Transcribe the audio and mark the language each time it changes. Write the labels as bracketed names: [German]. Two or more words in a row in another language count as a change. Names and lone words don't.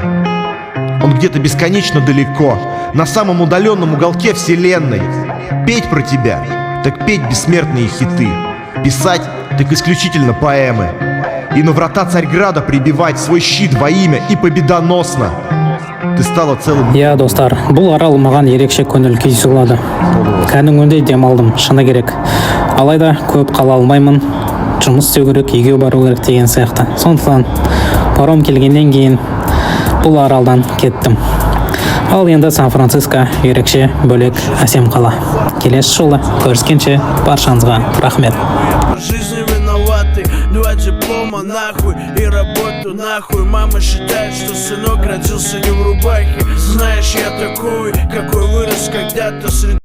[Russian] Он где-то бесконечно далеко, на самом удаленном уголке вселенной. Петь про тебя, так петь бессмертные хиты, писать, так исключительно поэмы. И на врата Царьграда прибивать свой щит во имя и победоносно. Ты стала целым... [Kazakh] Я, достар, бұл арал маған ерекше көңіл күй сыйлады. Кәдімгідей демалдым, шыны керек. Алайда көп қала алмаймын, жұмыс істеу керек, үйге бару керек деген сияқты. Сондықтан паром келгеннен кейін бұл аралдан кеттім. Ал енді Сан-Франциско ерекше, бөлек, әсем қала. Келесі жолы көріскенше баршаңызға рахмет. [Russian] Жизни виноваты, дуать диплома нахуй и работу нахуй. Мама считает, что сынок родился не в рубахе. Знаешь, я такой, какой вырос когда-то среди